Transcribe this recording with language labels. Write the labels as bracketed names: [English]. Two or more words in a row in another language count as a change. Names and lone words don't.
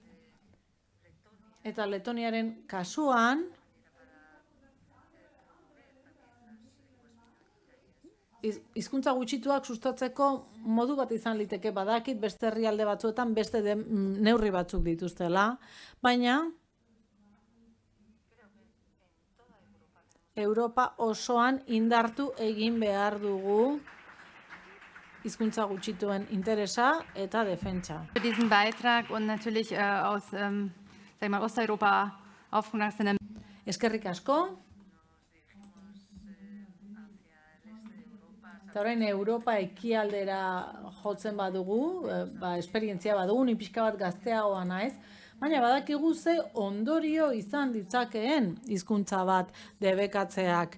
[Basque] Eta Letoniaren kasuan, hizkuntza gutxituak sustatzeko modu bat izan liteke, badakit beste herrialde batzuetan beste neurri batzuk dituztela, baina Europa osoan indartu egin behar dugu hizkuntza gutxituen interesa eta defentsa. [German] Für diesen Beitrag und natürlich aus Osteuropa aufgewachsene. [Basque] Eskerrik asko. Eta orain Europa ekialdera jotzen badugu, esperientzia badugu, ni pixka bat gazteagoa naiz, baina badakigu ze ondorio izan ditzakeen hizkuntza bat debekatzeak.